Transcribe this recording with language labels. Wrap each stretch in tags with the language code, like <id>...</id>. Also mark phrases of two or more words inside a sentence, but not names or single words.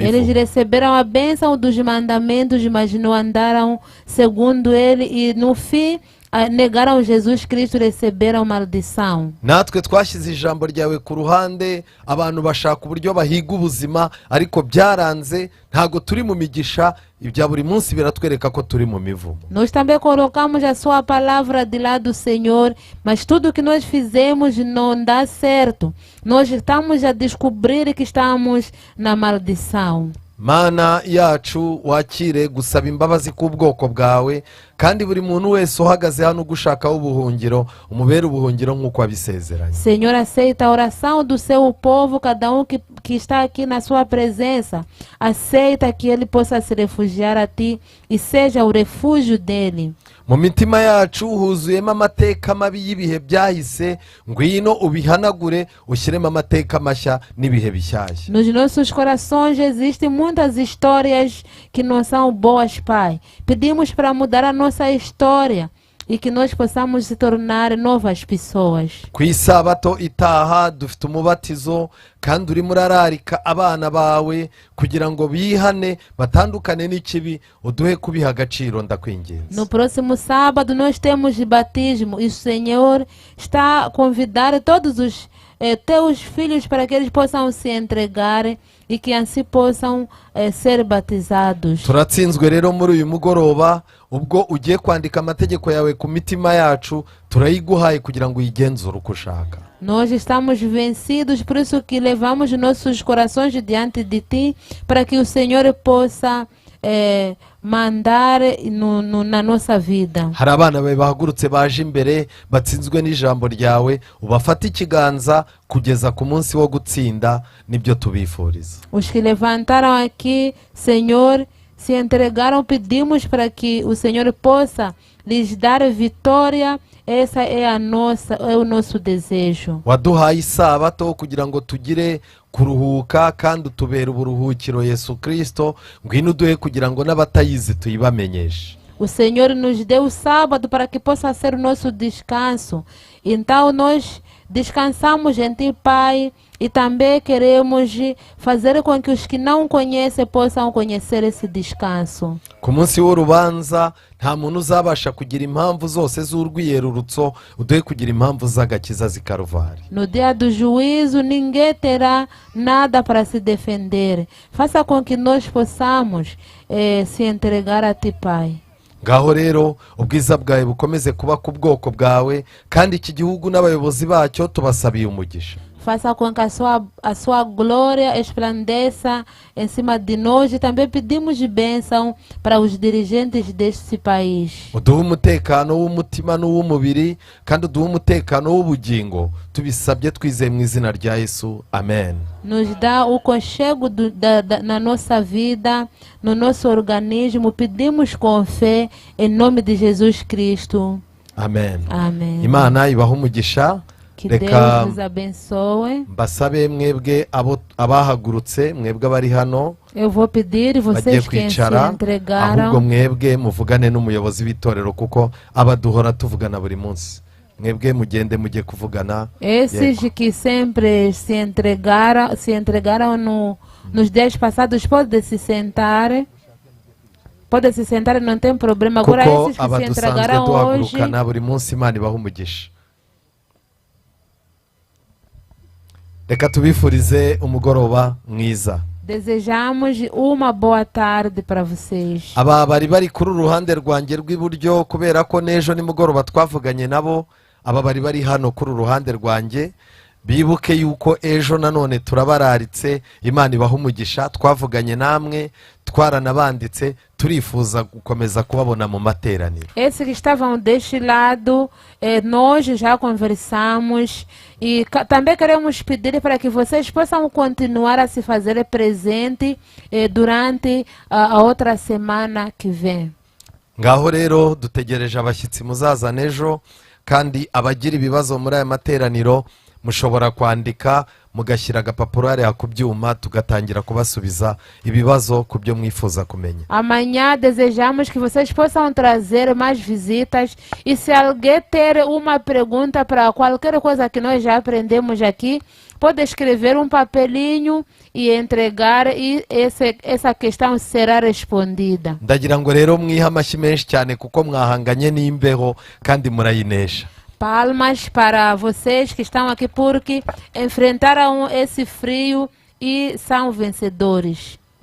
<pt>Eles</pt> <rw>mivu.</rw> <pt>receberam a bênção dos mandamentos, mas não andaram segundo ele, e no fim negaram Jesus Cristo, receberam maldição.</pt> <rw>natwe twashyize ijambo ryawe ku ruhande, abantu bashaka uburyo bahiga ubuzima ariko byaranze, ntago turi mu migisha, ibya buri munsi biratwereka ko turi mu mivumo.</rw> <pt>Nós também colocamos a sua palavra de lado, Senhor, mas tudo que nós fizemos não dá certo. Nós estamos a descobrir que estamos na maldição.</pt> <rw>mana yacu wakire gusaba imbabazi k'ubwoko bwawe, kandi buri muntu wese uhagaze hano gushakaho ubuhungiro umubere ubuhungiro nk'uko wabisezeranye.</rw> <pt>Senhor, aceita a oração do seu povo, cada um que está aqui na sua presença. Aceita que ele possa se refugiar a ti e seja o refúgio dele.</pt> <rw>mu mitima yacu huzuyemo amateka mabi y'ibihe byahise, ngwino ubihanagure ushyiremo amateka mashya n'ibihe bishyashya.</rw> <pt>Nos nossos corações existem muitas histórias que não são boas, Pai. Pedimos para mudar a nossa história e que nós possamos se tornar novas pessoas.</pt> <rw>ku isabato itaha dufite umubatizo, kandi urimo urararika abana bawe kugira ngo bihane batandukane n'ikibi, uduhe kubiha agaciro ndakwinginze.</rw> <pt>No próximo sábado nós temos batismo e o Senhor está a convidar todos os teus filhos para que eles possam se entregar e que assim possam ser batizados.</pt> <rw>turatsinzwe rero muri uyu mugoroba, ubwo ugiye kwandika amategeko yawe ku mitima yacu turayiguhaye kugira ngo uyigenzure uko ushaka.</rw> <pt>Nós estamos vencidos, por isso que levamos nossos corações diante de ti, para que o Senhor possa mandar na nossa vida.</pt> <rw>hari abana bawe bahagurutse baje imbere batsinzwe n'ijambo ryawe, ubafate ikiganza kugeza ku munsi wo gutsinda, nibyo tubifuriza.</rw> <pt>Os que levantaram aqui, Senhor, se entregaram, pedimos para que o Senhor possa lhes dar vitória. Essa é o nosso desejo.</pt> <rw>waduhaye isabato kugira ngo tugire kuruhuka kandi utubere uburuhukiro Yesu Kristo, ngwino uduhe kugira ngo n'abatayizi tuyibamenyeshe.</rw> <pt>O Senhor nos deu o sábado para que possa ser o nosso descanso. Então nós descansamos em Ti, Pai, e também queremos fazer com que os que não conhecem possam conhecer esse descanso.</pt> <rw>ku munsi w'urubanza nta muntu uzabasha kugira impamvu zose z'urwiyerurutso, uduhe kugira impamvu z'agakiza z'i Karuvari.</rw> <pt>No dia do juízo, ninguém terá nada para se defender. Faça com que nós possamos se entregar a Ti, Pai.</pt> <rw>ngaho rero ubwiza bwawe bukomeze kuba ku bwoko bwawe, kandi iki gihugu n'abayobozi bacyo tubasabiye umugisha.</rw> <pt>Faça com que a sua glória esplandeça em cima de nós, e também pedimos bênção para os dirigentes deste país.</pt> <rw>uduhe umutekano w'umutima n'uw'umubiri, kandi uduhe umutekano w'ubugingo, tubisabye twizeye mu izina rya Yesu, amen.</rw> <pt>Nos dá o conchego na nossa vida, no nosso organismo. Pedimos com fé em nome de Jesus Cristo. amen. Amém.</pt> <rw>Imana ibahe umugisha.</rw> <pt>Que</pt> <rw>Reka</rw> <pt>Deus nos abençoe.</pt> <rw>mbasabe mwebwe abahagurutse, mwebwe abari hano</rw> <pt>Eu vou pedir</pt> <rw>bagiye</rw> <pt>vocês que se</pt> <rw>kwicara, ahubwo</rw> <pt>entregaram.</pt> <rw>mwebwe muvugane n'umuyobozi w'itorero kuko aba duhora tuvugana buri munsi. mwebwe mugende mujye kuvugana.</rw> <pt>Esses que sempre se entregaram nos dias passados, podem se sentar. Podem se sentar, não tem problema. Agora</pt> <rw>kuko</rw> <pt>esses que se</pt> <rw>aba dusanzwe</rw> <pt>entregaram hoje,</pt> <rw>duhagurukana buri munsi, Imana ibahe umugisha. reka tubifurize umugoroba mwiza.</rw> <pt>desejamos uma boa tarde para vocês.</pt> <rw>aba bari bari kuri uruhande rwanjye rw'iburyo, kubera ko n'ejo nimugoroba twavuganye nabo, aba bari bari hano kuri uruhande rwanjye, bibuke yuko ejo nanone turabararitse. Imana ibaha umugisha. Twavuganye namwe, twaranabanditse, turifuza gukomeza kubabona mu materaniro.</rw> <pt>Esses que estavam deste lado, nós já conversamos e também queremos pedir para que vocês possam continuar a se fazer presente durante a outra semana que vem.</pt> <rw>Ngaho rero dutegereje abashyitsi muzazana ejo, kandi abagira ibibazo muri aya materaniro mushobora kwandika mugashyira agapapuro hariya ku byuma, tugatangira kubasubiza ibibazo ku byo mwifuza kumenya.</rw> <pt>Amanhã desejamos que vocês possam trazer mais visitas e se alguém ter uma pergunta para qualquer coisa que nós já aprendemos aqui, pode escrever um papelinho e entregar e essa questão será respondida.</pt> <rw>Ndagira ngo rero mwihe amashyi menshi cyane kuko mwahanganye n'imbeho kandi murayinesha.</rw> <pt>Palmas para vocês que estão aqui porque enfrentaram esse frio e são vencedores.</pt>